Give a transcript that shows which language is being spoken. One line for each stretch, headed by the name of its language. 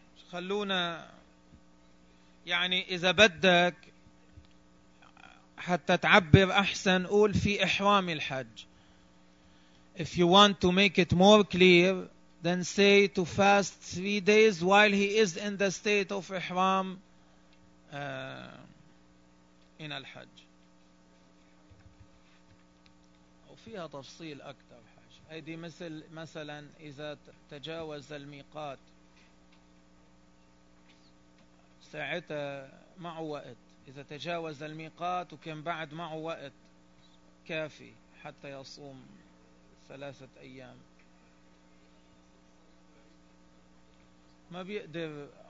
Arabic: خلونا يعني إذا بدك حتى تعبر أحسن قول في إحرام الحج.
English: If you want to make it more clear, then say to fast 3 days while he is in the state of Ihram in Al-Hajj.
Arabic: وفيها تفصيل أكثر. هذه مثل مثلا إذا تجاوز الميقات ساعتها معه وقت. إذا تجاوز الميقات وكان بعد معه وقت كافي حتى يصوم 3 أيام ما بيقدر.